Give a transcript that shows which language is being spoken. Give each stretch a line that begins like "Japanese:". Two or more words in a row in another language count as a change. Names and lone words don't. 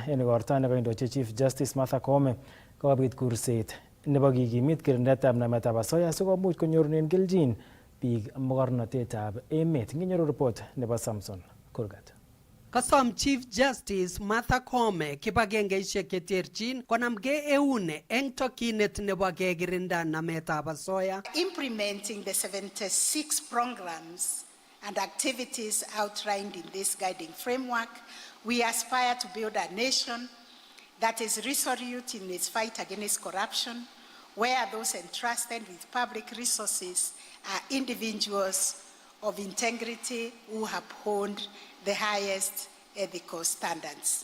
Kalenjin: En igorto nekoindochi Chief Justice Martha Koome kokabit kurset nebo kikimit kirindetab nametab asoya sikomuch konyorunen keljin biik mogornotetab emet. Nginyoru report nebo Samson Kurgat. Kasom Chief Justice Martha Koome kibagengeisiek cheterchin konamge eun eng tokinet nebo kekirinda nametab asoya.
English: Implementing the 76 programs and activities outlined in this guiding framework, we aspire to build a nation that is resolute in its fight against corruption, where those entrusted with public resources are individuals of integrity who uphold the highest ethical standards.